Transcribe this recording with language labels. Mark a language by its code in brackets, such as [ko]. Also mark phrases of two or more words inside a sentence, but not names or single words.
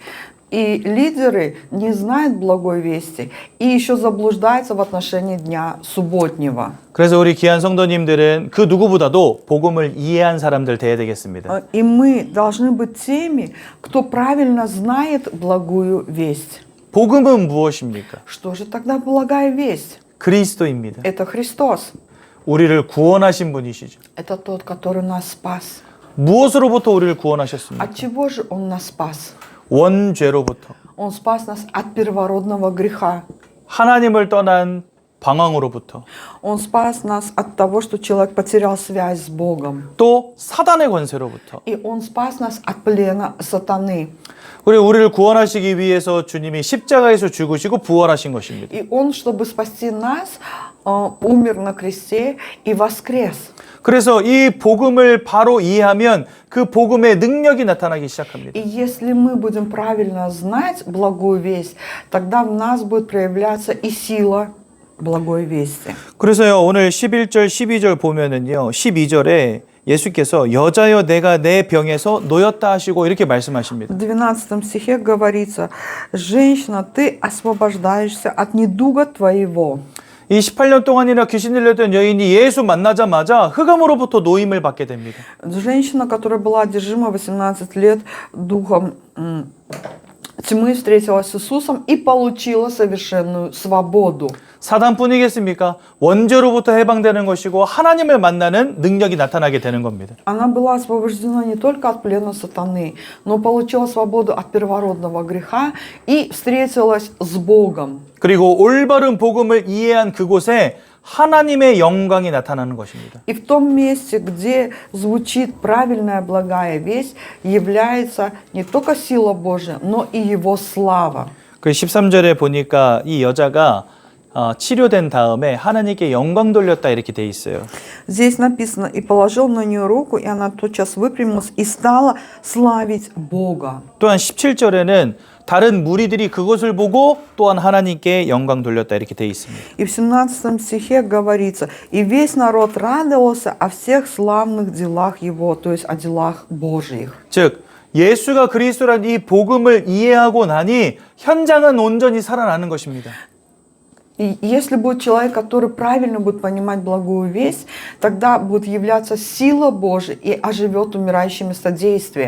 [ru] И лидеры не знают благой вести и еще заблуждаются в отношении дня субботнего. [ko] 그래서 우리 귀한 성도님들은 그 누구보다도 복음을 이해한 사람들 돼야 되겠습니다. [ru] И мы должны быть теми, кто правильно знает благую весть. [ko] 복음은 무엇입니까? [ru] Что же тогда благая весть? [ko] 그리스도입니다. [ru] Это Христос. [ko] 우리를 구원하신 분이시죠. [ru] Это тот, который нас спас. [ko] 무엇으로부터 우리를 구원하셨습니까? [ru] От чего же Он нас спас? [ko] 원죄로부터. [ru] Он спас нас от первородного греха. [ko] 하나님을 떠난 방황으로부터. [ru] Он спас нас от того, что человек потерял связь с Богом. [ko] 또 사단의 권세로부터. [ru] И Он спас нас от плена сатаны. [ko] 그리고 우리를 구원하시기 위해서 주님이 십자가에서 죽으시고 부활하신 것입니다. [ru] И Он, чтобы спасти нас, умер на кресте и воскрес. [ko] 그래서 이 복음을 바로 이해하면 그 복음의 능력이 나타나기 시작합니다. [ru] И если мы будем правильно знать благую весть, тогда в нас будет проявляться и сила благой вести. [ko] 그래서요 오늘 11절 12절 보면은요 12절에 예수께서 여자여 내가 내 병에서 놓였다 하시고 이렇게 말씀하십니다. [ru] В 12 стихе говорится: «Женщина, ты освобождаешься от недуга твоего». [ko] 이 18년 동안이나 귀신 들렸던 여인이 예수 만나자마자 흑암으로부터 노임을 받게 됩니다. [ru] Женщина, которая была одержима 18 лет духом тьмы, встретилась с Иисусом и получила совершенную свободу. [ko] 사단뿐이겠습니까? 원죄로부터 해방되는 것이고 하나님을 만나는 능력이 나타나게 되는 겁니다. [ru] Она была освобождена не только от плена сатаны, но получила свободу от первородного греха и встретилась с Богом. [ko] 그리고 올바른 복음을 이해한 그곳에 하나님의 영광이 나타나는 것입니다. [ru] И в том месте, где звучит правильная благая весть, является не только сила Божия, но и Его слава. [ko] 그 13절에 보니까 이 여자가 치료된 다음에 하나님께 영광 돌렸다 이렇게 돼 있어요. [ru] Здесь написано: «И положил на нее руку, и она тотчас выпрямилась и стала славить Бога». [ko] 또한 17절에는 다른 무리들이 그것을 보고 또한 하나님께 영광 돌렸다 이렇게 돼 있습니다. [ru] И в 17 стихе говорится: «И весь народ радовался о всех славных делах Его», то есть о делах Божьих. [ko] 즉 예수가 그리스도란 이 복음을 이해하고 나니 현장은 온전히 살아나는 것입니다. [ru] И если будет человек, который правильно будет понимать благую весть, тогда будет являться сила Божия и оживет умирающее местодействие.